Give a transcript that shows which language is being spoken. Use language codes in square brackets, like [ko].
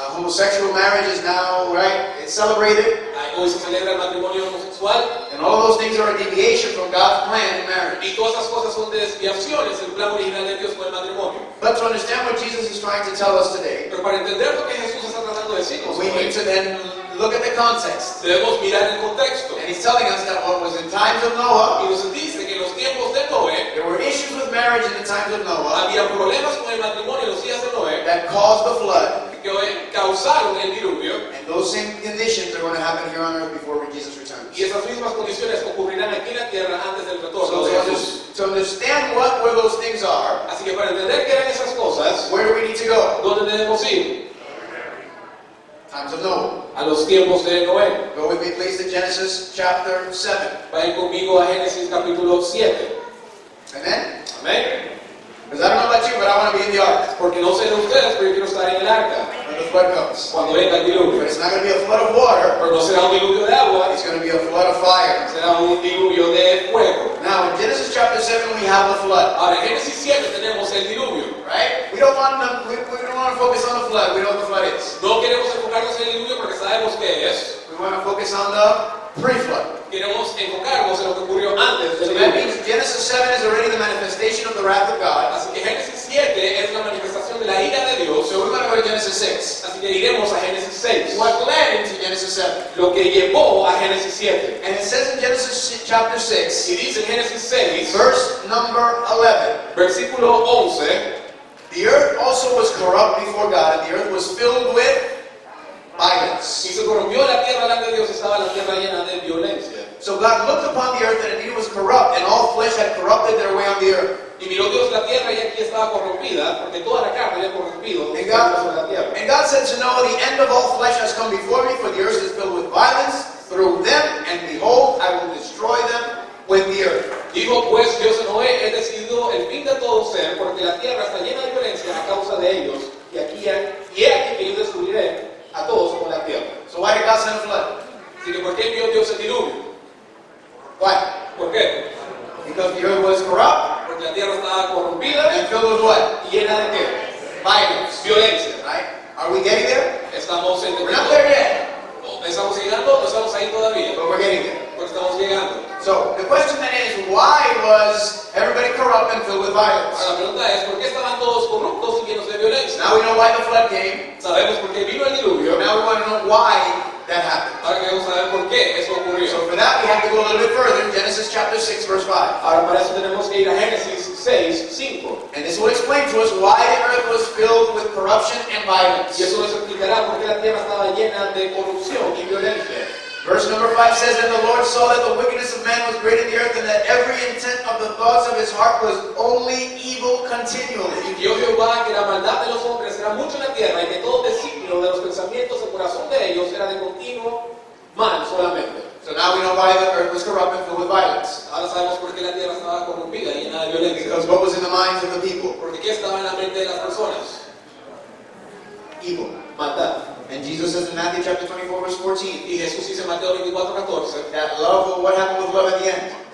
[en] Homosexual marriage is now, right, it's celebrated. [es] Hoy se celebra el matrimonio homosexual. [en] And all of those things are a deviation from God's plan in marriage. [es] Y todas esas cosas son desviaciones del plan original de Dios con el matrimonio. [en] But to understand what Jesus is trying to tell us today, [es] Pero para entender lo que Jesús está tratando de decirnos [en] we [es] hoy, [en] need to then look at the context. [es] debemos mirar el contexto. [en] And he's telling us that what was in times of Noah, [es] Y nos dice que en los tiempos de Noé [en] there were issues with marriage in the times of Noah [es] había problemas con el matrimonio en los días de Noé [en] that caused the flood. [es] que causaron el diluvio. [en] And those same conditions are going to happen here on earth before Jesus returns. [es] Y esas mismas condiciones ocurrirán aquí en la tierra antes del retorno [en] So [es] de Jesús. [en] to understand where those things are, [es] Así que para entender qué eran esas cosas, [en] where do we need to go? [es] ¿dónde debemos ir? [en] Times of Noah. [es] A los tiempos de Noé. [en] Go with me please to Genesis chapter 7. [es] Vayan conmigo a Génesis capítulo 7. [en] Amen? [es] Amén. [en] Because I don't know about you, but I want to be in the ark [es] Porque no sé de ustedes, pero yo quiero estar en el arca [en] when the flood comes. [es] cuando venga el diluvio. [en] But it's not going to be a flood of water. [es] Pero no será un diluvio de agua, [en] It's going to be a flood of fire. [es] será un diluvio de fuego. [en] Now in Genesis chapter 7 we have the flood. [es] Ahora en Génesis 7 tenemos el diluvio. [en] Right? We don't want to focus on the flood. We know what the flood is. [es] No queremos enfocarnos en el diluvio porque sabemos qué es. [en] We want to focus on the pre-flood. [es] Queremos enfocarnos en lo que ocurrió antes [en] So [es] del [en] that [es] diluvio. [en] means Genesis 7 is already the manifestation of the wrath of God. [es] Así que Génesis 7 es la manifestación de la ira de Dios. [en] So we're going to go to Genesis 6. [es] Así que iremos a Génesis 6. [en] What led into Genesis 7? [es] Lo que llevó a Génesis 7. [en] And it says in Genesis chapter 6, [es] Y dice en Génesis 6, [en] verse number 11. [es] versículo 11, [en] The earth also was corrupt before God, and the earth was filled with violence. [es] Y se corrompió la tierra delante de Dios, estaba la tierra llena de violencia. [en] So God looked upon the earth, and indeed it was corrupt, and all flesh had corrupted their way on the earth. [es] Y miró Dios la tierra y aquí estaba corrompida, porque toda la carne había corrompido [en] And [es] sobre la tierra. [en] God said to Noah, the end of all flesh has come before me, for the earth is filled with violence through them, and behold, I will destroy them with the earth. [es] Dijo pues Dios a Noé, he decidido el fin de todo ser, porque la tierra está llena de violencia a causa de ellos, y he aquí que yo destruiré a todos con la tierra. [en] So why did God send a flood? [es] Así que ¿por qué envió Dios el diluvio? [en] Why? [es] ¿Por qué? [en] Because the earth was corrupt [es] Porque la tierra estaba corrompida [en] and filled with what? [es] y llena de qué? [en] Violence. [es] Violencia. [en] Right? Are we getting there? [es] Estamos [en] We're [es] entendiendo. [en] not there yet, [es] ¿Estamos llegando? No estamos ahí todavía, [en] but we're getting there. [es] pero estamos llegando. [en] So the question then is, why was everybody corrupt and filled with violence? [es] Ahora la pregunta es, ¿por qué estaban todos corruptos y llenos de violencia? [en] Now we know why the flood came. [es] Sabemos por qué vino el diluvio. [en] Now we want to know why that happened. [es] Ahora queremos saber por qué eso ocurrió. [en] So for that we have to go a little bit further in Genesis chapter 6 verse 5. [es] Ahora para eso tenemos que ir a Génesis 6:5. [en] And this will explain to us why the earth was filled with corruption and violence. [es] Y eso nos explicará por qué la tierra estaba llena de corrupción y violencia. [en] Verse number 5 says, And the Lord saw that the wickedness of man was great in the earth, and that every intent of the thoughts of his heart was only evil continually. [es] Y vio Jehová que la maldad de los hombres era mucho en la tierra y que todo designio de los pensamientos del corazón de ellos era de continuo mal solamente. [en] So now we know why the earth was corrupt and filled with violence. [es] Ahora sabemos por qué la tierra estaba corrompida y llena de violencia. [en] Because what was in the minds of the people? [es] Porque ¿qué estaba en la mente de las personas? [en] Evil. [es] Maldad. [en] And Jesus says in Matthew chapter 24 verse 14, [es] Y Jesús dice en Mateo 24:14, [en] that love, what happened with love at the end?